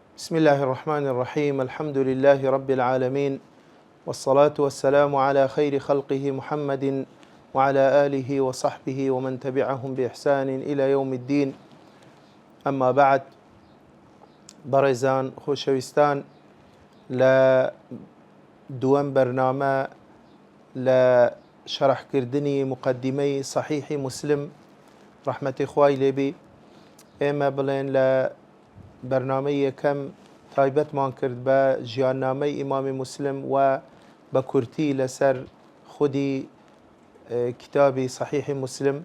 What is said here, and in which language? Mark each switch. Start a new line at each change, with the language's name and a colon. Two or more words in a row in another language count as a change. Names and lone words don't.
Arabic: بسم الله الرحمن الرحيم. الحمد لله رب العالمين، والصلاة والسلام على خير خلقه محمد وعلى آله وصحبه ومن تبعهم بإحسان إلى يوم الدين. أما بعد،
Central Kurdish: بەڕێزان خۆشەویستان، لە دووەم بەرنامە لە شەرحکردنی مقدمەی صحیحی مسلم ڕەحمەتی خوای لێبی، ئێمە بڵێن لە بەرنامەی یەکەم تایبەتمان کرد بە ژیاننامەی ئیمامی مسلم و بە کورتی لەسەر خودی کتابی صحیحی مسلم.